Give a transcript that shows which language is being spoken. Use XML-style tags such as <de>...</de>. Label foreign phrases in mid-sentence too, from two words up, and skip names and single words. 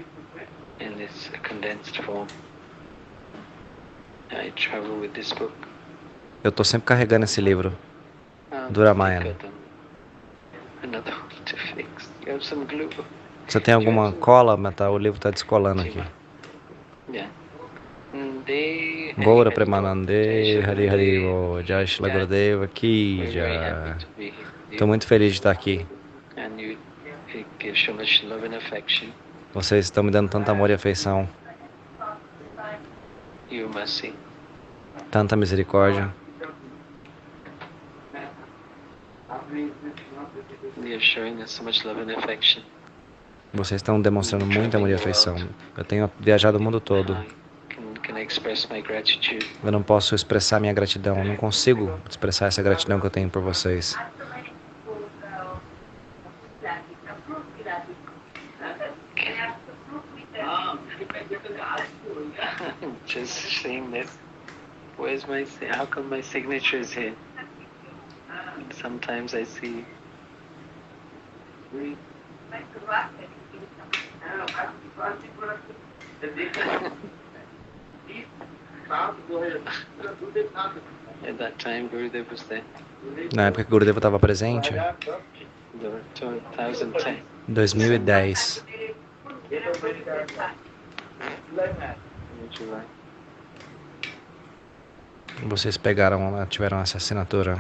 <pt>Eu estou sempre carregando esse livro do Ramayana. Você tem alguma cola? O livro está descolando aqui.</pt> <bn>Gaura Premanande, Hari Hari, Jai Shila Gurudeva Ki Jai.</bn> <pt>Estou muito feliz de estar aqui. Vocês estão me dando tanto amor e afeição. Tanta misericórdia. Vocês estão demonstrando muita amor e afeição. Eu tenho viajado o mundo todo. Eu não posso expressar minha gratidão. Eu não consigo expressar essa gratidão que eu tenho por vocês.</pt> <en>Just saying this. Where's my? How come my signature is here? Sometimes I see. At that time, Gurudev was there.</en> <pt>Na época que Gurudeva estava presente, 2010. Vocês tiveram essa assinatura.</pt>